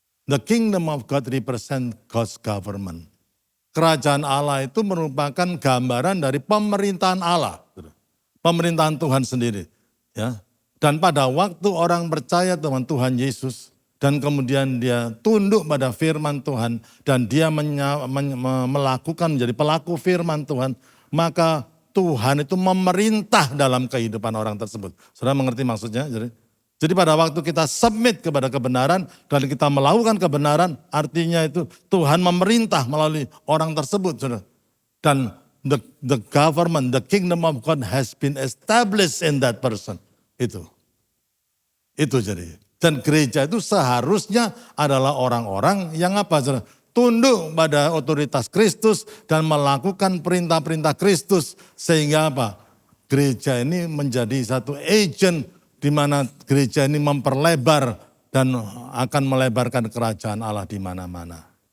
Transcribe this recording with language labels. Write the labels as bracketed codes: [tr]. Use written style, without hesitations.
[en] The kingdom of God represent God's government. [id] Kerajaan Allah itu merupakan gambaran dari pemerintahan Allah, saudara. Pemerintahan Tuhan sendiri, ya. Dan pada waktu orang percaya dengan Tuhan Yesus dan kemudian dia tunduk pada firman Tuhan dan dia melakukan menjadi pelaku firman Tuhan, maka Tuhan itu memerintah dalam kehidupan orang tersebut. Saudara mengerti maksudnya? Jadi pada waktu kita submit kepada kebenaran dan kita melakukan kebenaran, artinya itu Tuhan memerintah melalui orang tersebut. Saudara. Dan [en] the government, the kingdom of God has been established in that person. [id] Itu jadi. Dan gereja itu seharusnya adalah orang-orang yang apa? Tunduk pada otoritas Kristus dan melakukan perintah-perintah Kristus. Sehingga apa? Gereja ini menjadi satu agent di mana gereja ini memperlebar dan akan melebarkan kerajaan Allah di mana-mana.